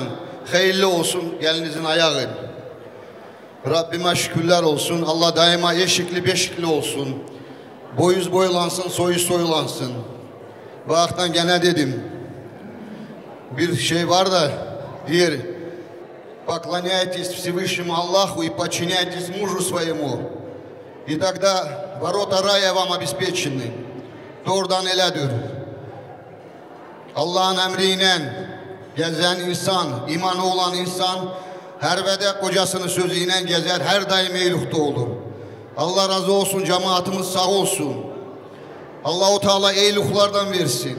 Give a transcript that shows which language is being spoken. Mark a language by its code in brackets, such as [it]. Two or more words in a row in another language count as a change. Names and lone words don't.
[tr] Hayırlı olsun gelinizin ayağı. Rabbime şükürler olsun. Allah daima eşikli beşikli olsun. Boyuz boylansın, soyu soyulansın. Bu aktan gene dedim. Bir şey var da diyor. [ru] Поклоняйтесь Всевышнему Аллаху и подчиняйтесь мужу своему. И тогда ворота рая вам обеспечены. [az] Doğrudan elədir. [tr] Allah'ın emriyle gezen insan, imanı olan insan her vede kocasının sözüyle gezer, her daim eylikte olur. Allah razı olsun, cemaatimiz sağ olsun. Allah-u Teala eyliklerden versin.